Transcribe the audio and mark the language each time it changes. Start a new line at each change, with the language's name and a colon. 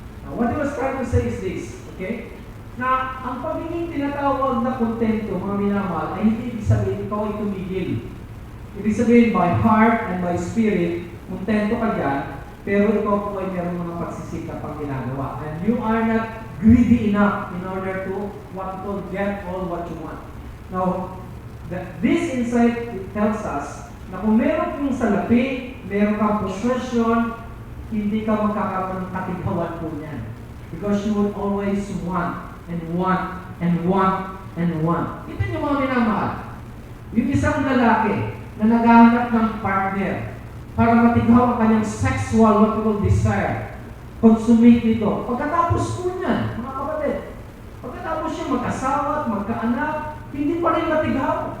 English: Now, what he was trying to say is this, okay?
Filipino: Na ang pagiging tinatawag na kontento, mga minamahal, ay hindi ibig sabihin ikaw ay tumigil. Ibig sabihin,
English: by heart and by spirit,
Filipino: kontento ka dyan, pero ikaw po ay meron mga pagsisikap ang ginagawa.
English: And you are not greedy enough in order to get all what you want. Now, this insight tells us
Filipino: na kung meron kong salapi, meron kang possession, hindi ka magkakaroon ng katighawan po niyan.
English: Because you would always want and want and want and want.
Filipino: Kita niyo mga minamahal, yung isang lalaki na naghahanap ng partner para matighaw ang kanyang sexual, what we call desire, consummate nito. Pagkatapos po niyan, mga kapatid, pagkatapos siya mag-asawa at magkaanak, hindi pa rin matighaw.